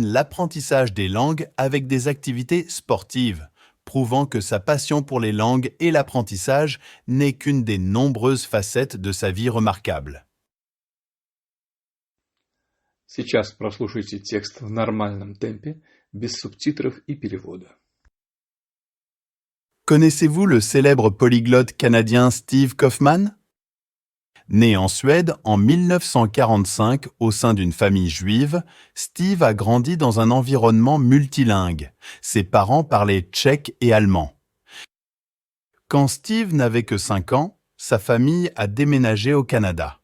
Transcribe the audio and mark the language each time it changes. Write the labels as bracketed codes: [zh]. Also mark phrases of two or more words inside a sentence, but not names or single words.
[fr] l'apprentissage des langues avec des activités sportives, prouvant que sa passion pour les langues et l'apprentissage n'est qu'une des nombreuses facettes de sa vie remarquable. [ru] Сейчас прослушайте текст в нормальном темпе, без субтитров и перевода. [fr] Connaissez-vous le célèbre polyglotte canadien Steve Kaufmann? Né en Suède en 1945 au sein d'une famille juive, Steve a grandi dans un environnement multilingue. Ses parents parlaient tchèque et allemand. Quand Steve n'avait que 5 ans, sa famille a déménagé au Canada.